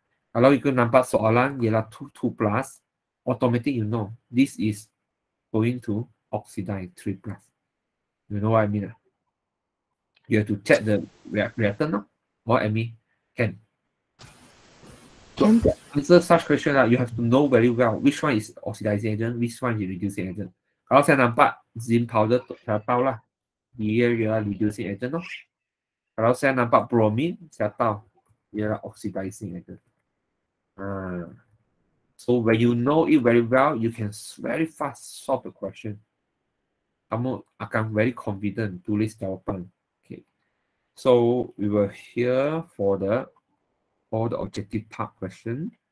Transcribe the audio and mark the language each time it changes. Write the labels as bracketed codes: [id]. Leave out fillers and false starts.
[ms] Kalau ikut nampak soalan ialah [en] 2 plus, automatic you know this is going to oxidize 3 plus. You know what I mean? You have to check the reactant, no? What I mean? Can. So Can. to answer such question, you have to know very well which one is oxidizing agent, which one is reducing agent. [ms] Kalau saya nampak zinc powder, saya tahu lah dia ialah reducing agent. Kalau saya nampak bromine, saya tahu dia ialah oxidizing agent. [en] So when you know it very well, you can very fast solve the question. [ms] Kamu akan [en] very confident [ms] tulis jawapan. Okay. [en] So we were here for all the objective part question.